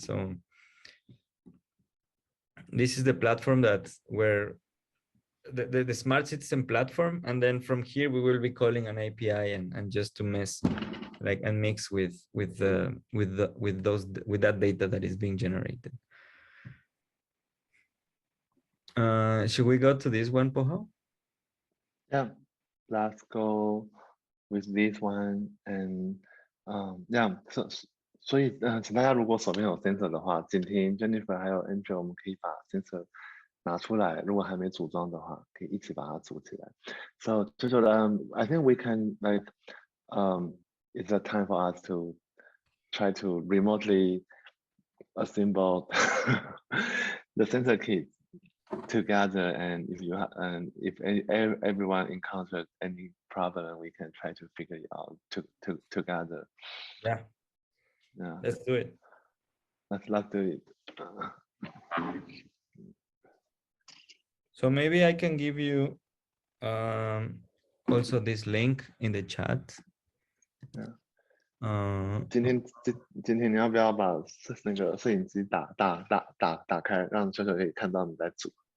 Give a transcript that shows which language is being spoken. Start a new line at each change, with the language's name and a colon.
English: So this is the platform where the Smart Citizen platform, and then from here we will be calling an API and just to mess like and mix with that data that is being generated. Should we go to this one, Poho? Yeah, let's go with this one and yeah.
Chinese: 所以请大家如果手边有 sensor 的话，景婷、Jennifer 还有 Angel， 我们可以把 sensor 拿出来，如果还没组装的话，可以一起把它组起来。
English: So I think we can like it's a time for us to try to remotely assemble the sensor kits together, and if everyone encounters any problem, we can try to figure it out together. Yeah. Let's do it. Let's do it. So maybe I can give you also this link in the chat.
Chinese: 今天你要不要把那个摄影机打开，让球球可以看到你在组？